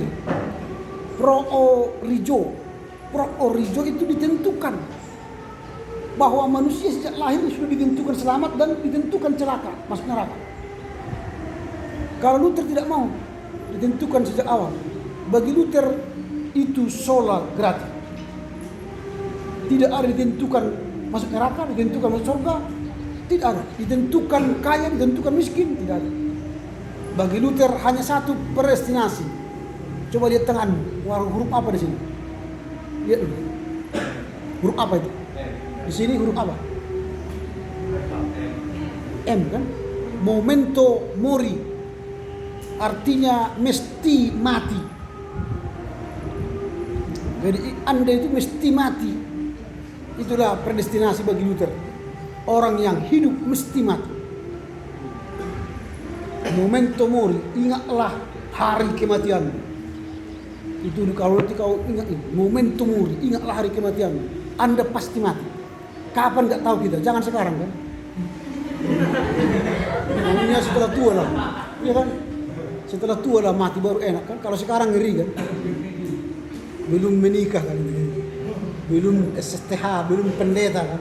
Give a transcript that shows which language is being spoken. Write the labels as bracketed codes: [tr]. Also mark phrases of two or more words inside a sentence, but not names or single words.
[la] Pro origo [id] itu ditentukan bahwa manusia sejak lahir sudah ditentukan selamat dan ditentukan celaka, masuk neraka. Kalau Luther tidak mau, ditentukan sejak awal. Bagi Luther itu [la] sola gratia. [id] Tidak ada ditentukan masuk neraka, ditentukan masuk surga, Tidak ada. Ditentukan kaya, ditentukan miskin, tidak ada. Bagi Luther hanya satu predestinasi. Coba lihat tanganmu, huruf apa di sini? Lihat dulu. Huruf apa itu? Di sini huruf apa? M kan? [la] Memento mori. [id] Artinya mesti mati. Jadi Anda itu mesti mati. Itulah predestinasi bagi Luther. Orang yang hidup mesti mati. [la] Memento mori, [id] ingatlah hari kematian. Itu kalau kau ingat ini, [la] memento mori, [id] ingatlah hari kematian. Anda pasti mati. Kapan nggak tahu kita, jangan sekarang kan. Namanya setelah tua lah, iya kan? Setelah tua lah mati baru enak kan. Kalau sekarang ngeri kan. Belum menikah kan, belum SSTH, belum pendeta kan.